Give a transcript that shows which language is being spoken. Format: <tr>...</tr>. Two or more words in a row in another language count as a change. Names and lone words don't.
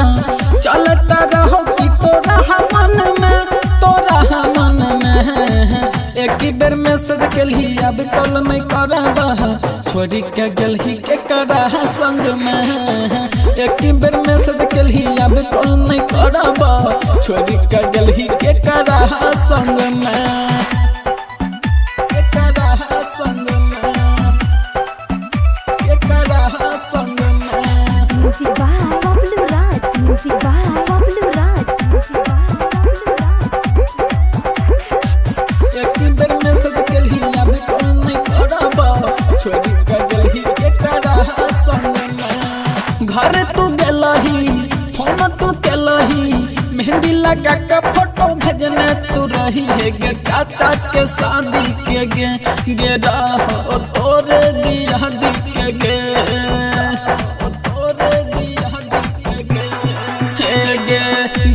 <mai>चलता रहो कि तोरा मन में, तोरा मन में एक बेर मैसेज केलही अब कॉल नहीं करबा, छोड़ी के गेलही के करा संग में। एक बेर मैसेज केलही अब कॉल नहीं करबा, छोड़ी के गेलही के करा संग में, के करा संग में, के करा संग में।</mai> <en>Music by Pablo Raj, music by Pablo Raj, music by Pablo Raj।</en> <mai>एक बेर मैसेज केलही अब कॉल नहीं करबा, छोड़ी के गेलही के करा संग में। घर तू गेलही फोन तू केलही, मेहंदी लगा के फोटो भेजने तू रही है गे। चाचा के शादी के गे रहो तोरे दिया दी के गे, तोरे दिया दी के गे।</mai>